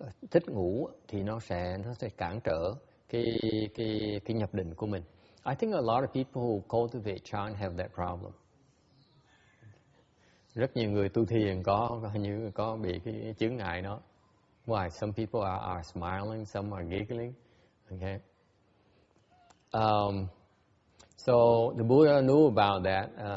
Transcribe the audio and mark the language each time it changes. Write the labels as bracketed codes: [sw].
[vi] Thích ngủ thì nó sẽ cản trở cái nhập định của mình. [en] I think a lot of people who cultivate chan have that problem. [vi] Rất nhiều người tu thiền có bị cái chướng ngại đó. [en] Why? Some people are smiling, some are giggling. Okay. So the Buddha knew about that.